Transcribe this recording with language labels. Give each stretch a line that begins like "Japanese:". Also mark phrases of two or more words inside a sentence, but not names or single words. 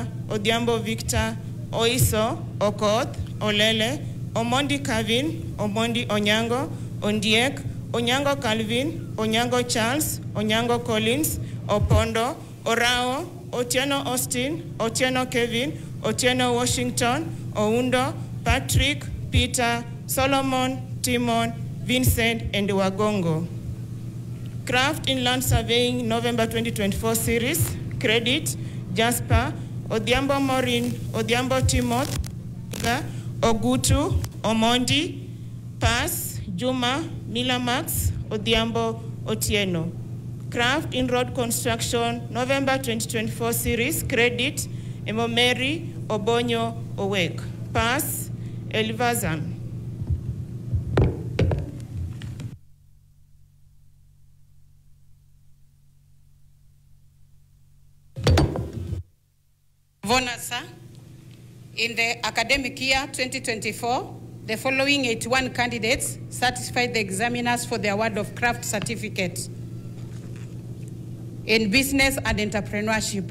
English: Odhiambo Victor, Oiso, Okoth, Olele, Omondi Calvin, Omondi Onyango, Ondiek, Onyango Calvin, Onyango Charles, Onyango Collins, Opondo, Orao, Otieno Austin, Otieno Kevin, Otieno Washington, Oundo, Patrick, Peter, Solomon, Timon, Vincent, and Wagongo. Craft in Land Surveying, November 2024 series. Credit, Jasper, Odhiambo Maureen, Odhiambo Timoth, Ogutu, Omondi. Pass, Juma, Milamax, Odhiambo Otieno. Craft in Road Construction, November 2024 series. Credit, Emomeri, Obonyo, Owek. Pass, Elvazan. Vonasa, in the academic year 2024, the following 81 candidates satisfied the examiners for the award of craft certificate in business and entrepreneurship.